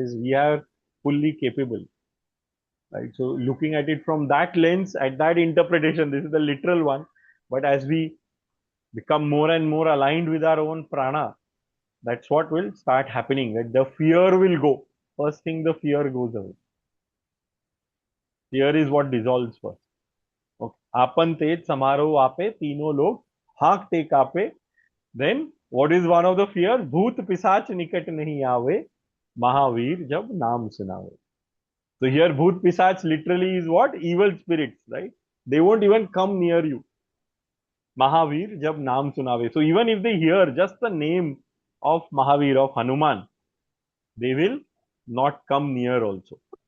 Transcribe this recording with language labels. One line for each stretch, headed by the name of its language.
English: We are fully capable. Right. So looking at it from that lens, at that interpretation, this is the literal one. But as we become more and more aligned with our own prana, that's what will start happening. That the fear will go. First thing, the fear goes away. Fear is what dissolves first. Okay.
Hindi: Apan तेज समारोह आपे तीनों लोग हाँकते कापे.
English: Then what is one of the fear?
Hindi: भूत पिशाच निकट नहीं आवे, महावीर जब नाम सुनावे.
English: So here bhoot pisach literally is what? Evil spirits, right? They won't even come near you. Mahavir jab naam sunave. So even if they hear just the name of Mahavir, of Hanuman, they will not come near also.